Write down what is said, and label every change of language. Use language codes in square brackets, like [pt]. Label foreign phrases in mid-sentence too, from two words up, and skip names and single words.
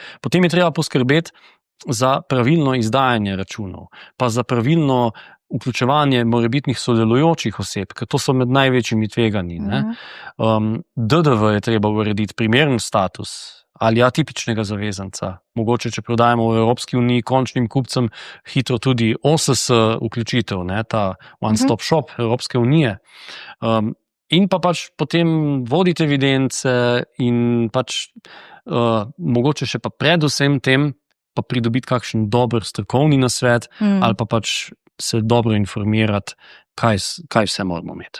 [sl] Potem je treba poskrbeti za pravilno izdajanje računov, pa za pravilno vključevanje morebitnih sodelujočih oseb, ker to so med največjimi tveganji. DDV je treba urediti primeren status ali atipičnega zavezanca. Mogoče, če prodajamo v Evropski uniji končnim kupcem hitro tudi OSS vključitev, ne, ta [en] one-stop shop [sl] Evropske unije. In pa pač potem voditi evidence in pač mogoče še pa predvsem tem pa pridobiti kakšen dober strokovni nasvet ali pa pač se dobro informirati, kaj vse moramo imeti.